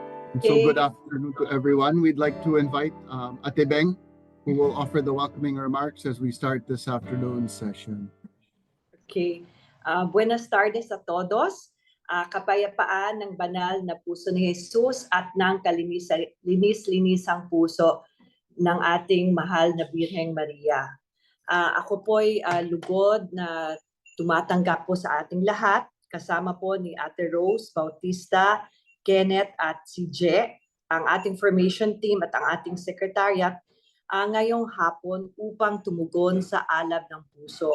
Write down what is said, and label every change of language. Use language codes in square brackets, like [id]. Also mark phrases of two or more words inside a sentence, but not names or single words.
[en] So good Okay. afternoon to everyone. We'd like to invite Ate Beng, who will offer the welcoming remarks as we start this afternoon's session. [es] Okay. Buenas tardes a todos. [tl] Kapayapaan ng banal na puso ni Jesus at ng linis-linisang puso ng ating mahal na Birheng Maria. Ako po'y lugod na tumatanggap po sa ating lahat, kasama po ni Ate Rose Bautista, Kenneth at si Je, ang ating [en] formation team [tl] at ang ating secretariat ngayong hapon upang tumugon sa alab ng puso.